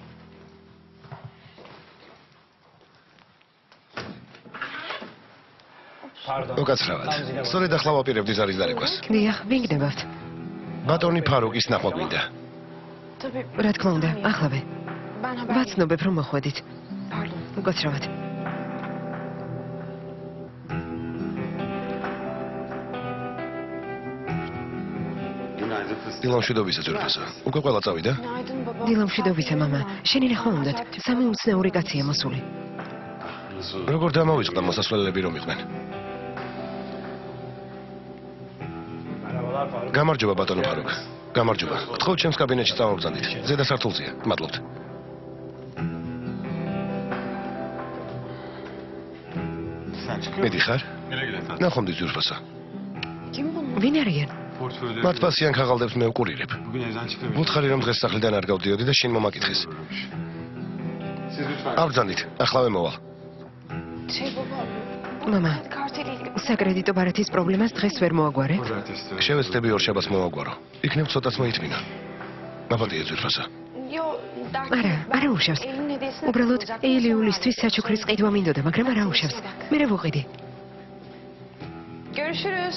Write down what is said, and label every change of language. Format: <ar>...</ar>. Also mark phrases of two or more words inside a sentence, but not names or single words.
<ka>უკაცრავად. სწორედ ახლა ვაპირებდი ზარის დარეკვას. დიახ, ვინ გდებავთ? ბატონი ფარუკის ნახვა გვინდა.</ka> <tr>Tabii.</tr> <ka>რა თქმა უნდა, ახლავე.</ka> <tr>Ben haber</tr> <ka>ვაცნობებ რომ მოხვედით.</ka> <tr>Pardon.</tr> <ka>უკაცრავად.</ka> <tr>Günaydın fıstık.</tr> <ka>დილამშვიდობისა ძვირფასო. უკვე ყველა წავიდა?</ka> <tr>Günaydın baba.</tr> <ka>დილამშვიდობისა მამა. შენი ნახვა უნდათ. სამი უცნაური კაცია მოსული.</ka> <tr>Nasıl?</tr> <ka>როგორ დამოვიწყდა მოსასვლელები რომ იყვნენ? გამარჯობა ბატონო ფარუკ. გამარჯობა. გთხოვთ ჩემს კაბინეტში წამოვბრძანდით. ზედა სართულზეა. მადლობთ.</ka> <tr>Sen çıkıyor</tr> <ka>მედი ხარ?</ka> <tr>Güle güle tatlım.</tr> <ka>ნახვამდის ძვირფასო.</ka> <tr>Kim bunlar?</tr> <ka>ვინ არიან?</ka> <tr>Portföyleri...</tr> <ka>მათ პასიან ქაღალდებს მე ვკურირებ.</ka> <tr>Bugün evden çıkamayacağım.</tr> <ka>ვუთხარი რომ დღეს სახლიდან არ გავდიოდი და შინ მომაკითხეს.</ka> <tr>Siz lütfen.</tr> <ka>ავბრძანდით. ახლავე მოვალ.</ka> <tr>Şey baba.</tr> <ka>მამა,</ka> <tr>Karteliyle.</tr> <ka>საკრედიტო ბარათის პრობლემას დღეს ვერ მოაგვარე.</ka> <tr>Pazartesi.</tr> <ka>შევეცდები ორშაბათს მოვაგვარო. იქნებ ცოტაც მოითმინა. მაპატიე ძვირფასო.</ka> <tr>Yo, dert</tr> <ka>არა, არა უშავს.</ka> <tr>Evin hediyesini</tr> <ka>უბრალოდ</ka> <tr>kazanacak.</tr> <ka>ეილიულისთვის საჩუქრის ყიდვა მინდოდა, მაგრამ არა უშავს. მე რა ვუყიდი?</ka> <tr>Görüşürüz.</tr>